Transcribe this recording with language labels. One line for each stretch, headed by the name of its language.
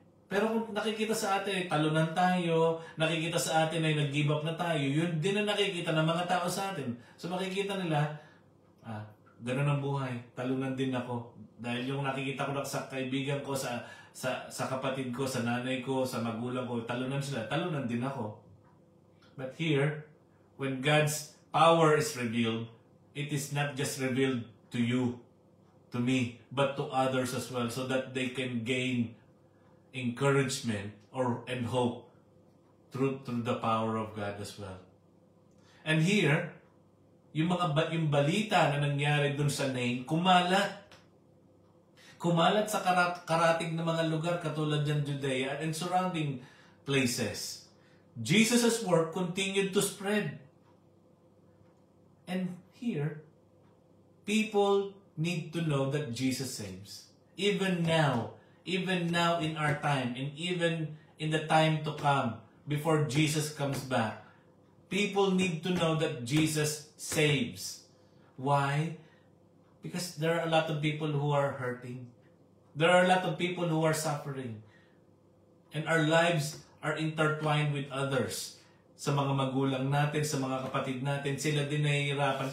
Filipino: Pero kung nakikita sa atin ay talunan tayo, nakikita sa atin ay nag-give up na tayo, yun din na nakikita ng mga tao sa atin. So makikita nila, ganun ang buhay, talunan din ako. Dahil yung nakikita ko sa kaibigan ko, sa kapatid ko, sa nanay ko, sa magulang ko, talunan sila, talunan din ako.
English: But here, when God's power is revealed, it is not just revealed to you, to me, but to others as well, so that they can gain encouragement and hope through the power of God as well. And here,
Filipino: yung balita na nangyari dun sa Nain, kumalat sa karatig na mga lugar katulad ng Judea
English: and surrounding places. Jesus' work continued to spread. And here, people need to know that Jesus saves. Even now in our time, and even in the time to come, before Jesus comes back, people need to know that Jesus saves. Why? Because there are a lot of people who are hurting. There are a lot of people who are suffering. And our lives are intertwined with others.
Filipino: Sa mga magulang natin, sa mga kapatid natin, sila din nahihirapan.